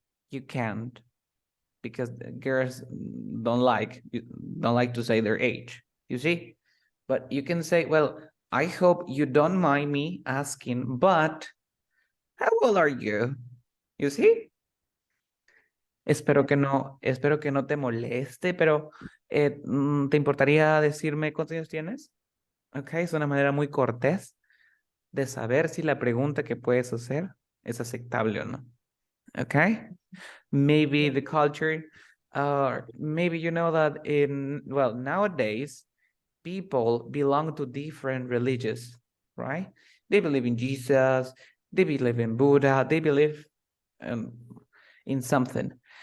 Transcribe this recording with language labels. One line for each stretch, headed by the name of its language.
English: You can't, because the girls don't like to say their age, you see? But you can say, well, I hope you don't mind me asking, but how old are you? You see?
Spanish: Espero que no te moleste, pero ¿te importaría decirme cuántos años tienes? Ok, es una manera muy cortés de saber si la pregunta que puedes hacer es aceptable o no.
English: Ok, maybe the culture, maybe you know that nowadays, people belong to different religions, right? They believe in Jesus, they believe in Buddha, they believe um, in something.